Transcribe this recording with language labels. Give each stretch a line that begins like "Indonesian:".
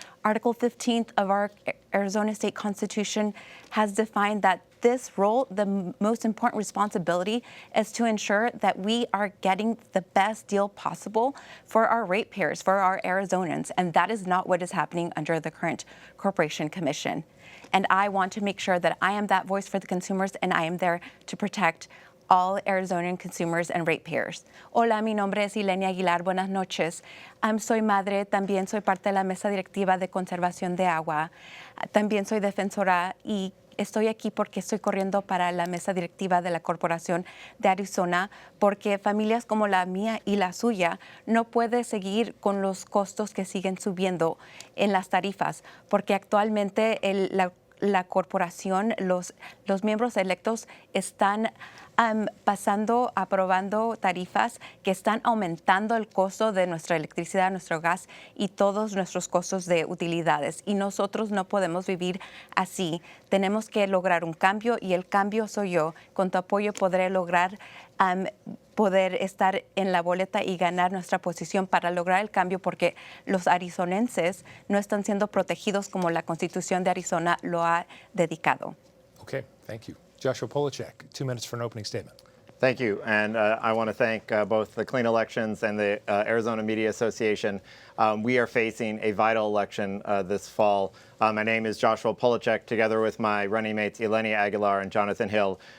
English: Article 15 of our Arizona State Constitution has defined that this role, the most important responsibility, is to ensure that we are getting the best deal possible for our ratepayers, for our Arizonans, and that is not what is happening under the current Corporation Commission. And I want to make sure that I am that voice for the consumers, and I am there to protect all Arizonan consumers and ratepayers.
Spanish: Hola, mi nombre es Elenia Aguilar. Buenas noches. Soy madre, también soy parte de la Mesa Directiva de Conservación de Agua. También soy defensora y estoy aquí porque estoy corriendo para la mesa directiva de la Corporación de Arizona porque familias como la mía y la suya no pueden seguir con los costos que siguen subiendo en las tarifas porque actualmente la corporación, los miembros electos están aprobando tarifas que están aumentando el costo de nuestra electricidad, nuestro gas y todos nuestros costos de utilidades. Y nosotros no podemos vivir así. Tenemos que lograr un cambio y el cambio soy yo. Con tu apoyo podré lograr poder estar en la boleta y ganar nuestra posición para lograr el cambio porque los arizonenses no están siendo protegidos como la Constitución de Arizona lo ha dedicado.
English: Okay, thank you. Joshua Polachek, 2 minutes for an opening statement. Thank you, and I want to thank both the Clean Elections and the Arizona Media Association. We are facing a vital election this fall. My name is Joshua Polachek, together with my running mates Elenia Aguilar and Jonathan Hill.